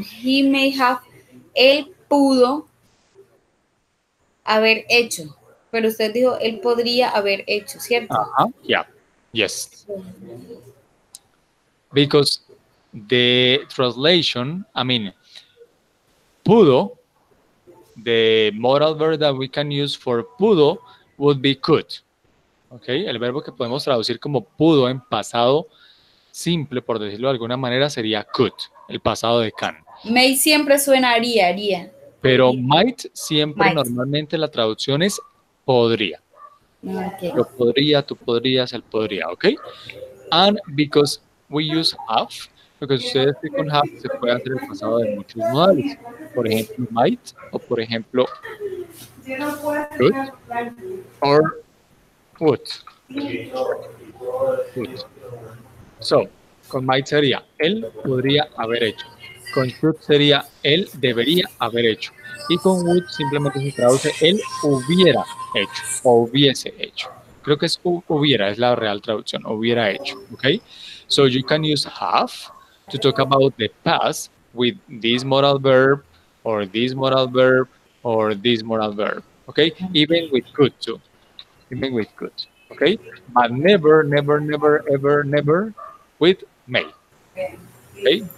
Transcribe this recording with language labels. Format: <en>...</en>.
<en>He may have,</en> <es>él pudo haber hecho, pero usted dijo él podría haber hecho, ¿cierto?</es> <en>Uh-huh. Yeah. Yes. Because the translation, I mean, pudo, the modal verb that we can use for pudo would be could.</en> <es>Okay, el verbo que podemos traducir como pudo en pasado simple, por decirlo de alguna manera, sería could, el pasado de can. May siempre suena haría. Pero Podría. might siempre</es> <en>Might.</en> <es>normalmente la traducción es podría.</es> <en>Okay.</en> <es>Yo podría, tú podrías, él podría, ¿ok?</es> <en>And because we use have,</en> <es>porque ustedes que con have se puede hacer el pasado de muchos modales. Por ejemplo, might, o por ejemplo, could, or would. Would. So, con might sería, él podría haber hecho. Con should sería, él debería haber hecho. Y con would simplemente se traduce, él hubiera hecho o hubiese hecho. Creo que es hubiera, es la real traducción, hubiera hecho, ¿ok?</es> <en>So you can use have to talk about the past with this modal verb or this modal verb or this modal verb, ¿ok? Even with could too, even with could, ¿ok? But never, never, never, ever, never with may, okay?</en>